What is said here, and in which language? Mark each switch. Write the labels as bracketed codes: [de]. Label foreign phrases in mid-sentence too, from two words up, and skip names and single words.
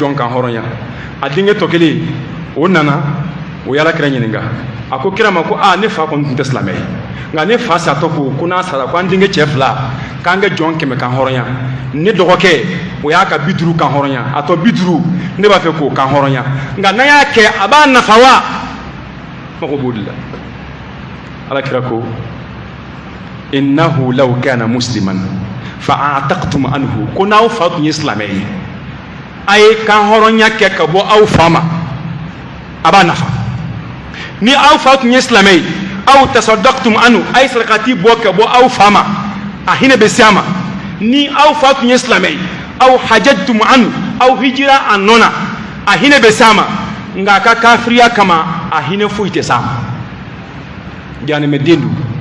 [bm] jɔn kan hɔrɔnya a denkɛ tɔ kelen o nana o y'Ala kira ɲininka a ko kira ma ko ne fa kɔni tun tɛ silamɛ ye nka ne fa satɔ ko n'a sara ko an denkɛ cɛ 2 k'an kɛ jɔn 100 kan hɔrɔnya ne dɔgɔkɛ o y'a ka 50 kan hɔrɔnya a tɔ 50 ne b'a fɛ k'o kan hɔrɔnya nka n'a y'a kɛ a b'a nafa wa mago b'o de la Ala kira ko [ar] إنه لو كان مسلما فأعتقتم عنه [bm] ko n'aw fa tun ye silamɛ ye a ye kan hɔrɔnya kɛ ka bɔ aw fa ma a b'a nafa ni aw fa tun ye silamɛ ye aw [ar] تصدقتم عنه [bm] a ye sarakati bɔ ka bɔ aw fa ma a hinɛ bɛ se a ma ni aw fa tun ye silamɛ ye aw [ar] حججتم عنه [bm] aw hijira a nɔ na a hinɛ bɛ se a ma nka a ka kafiriya kama a hinɛ foyi tɛ se a ma janimɛ den don